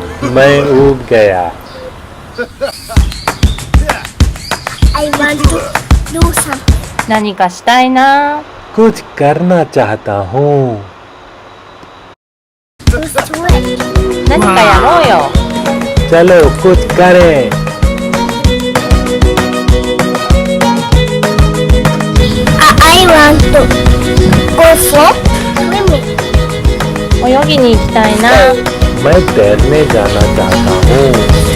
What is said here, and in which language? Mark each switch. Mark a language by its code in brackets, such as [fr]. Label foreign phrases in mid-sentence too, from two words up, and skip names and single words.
[hi] मैं ऊब गया. [en] I want to do something. [ja] 何かしたいな。 [hi] कुछ करना चाहता हूँ. [en] Let's do it. [ja] 何かやろうよ。 [hi] चलो कुछ करें. [en] I want to go for swimming. [ja] 泳ぎに行きたいな。 [hi] मैं तैरने जाना चाहता हूँ.